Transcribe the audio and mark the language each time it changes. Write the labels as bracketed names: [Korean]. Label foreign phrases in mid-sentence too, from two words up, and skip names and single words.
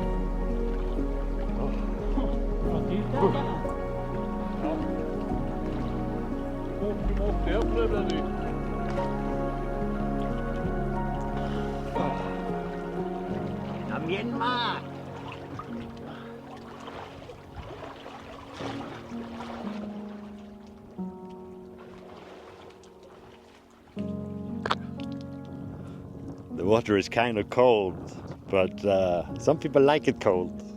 [Norwegian] Du må opp der for det blir dyrt. Myanmar! [English] The water is kind of cold, but some people like it cold.